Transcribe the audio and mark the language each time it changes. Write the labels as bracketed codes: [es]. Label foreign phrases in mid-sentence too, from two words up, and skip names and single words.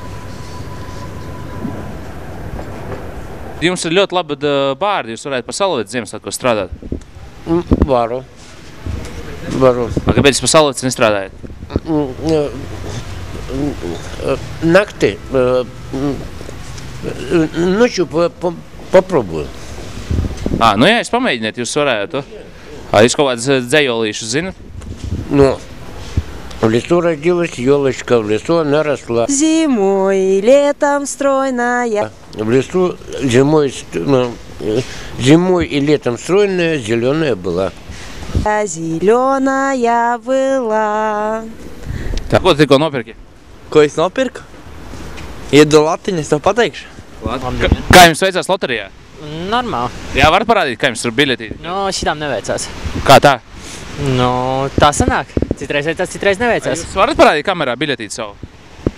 [lv] Jums ir ļoti labi bārdi, jūs varētu pa Salavicu Ziemassvētkos strādāt? Varu. Kāpēc jūs pa Salavicu nestrādājat? Nakti. [ru] Ночью попробую. [lv] Nu jā, es pamēģiniet, jūs varētu. Jūs kaut kādas dzējolīšus zinat? [ru] Ну, в лесу родилась елочка, в лесу она росла. Зимой и летом стройная. В лесу зимой и летом стройная, зеленая была. Zeleная была. [lv] Ko tu tikko nopirki? Ko es nopirku? Iedu latiņu, es tev pateikšu. Kā jums veicās loterijā? Normāli. Jā, var parādīt, kā jums tur biļetīti? No, šitām neveicās. Kā tā? No, tā sanāk. Citreiz veicās, citreiz neveicās. Jūs varat parādīt kamerā biļetīti savu?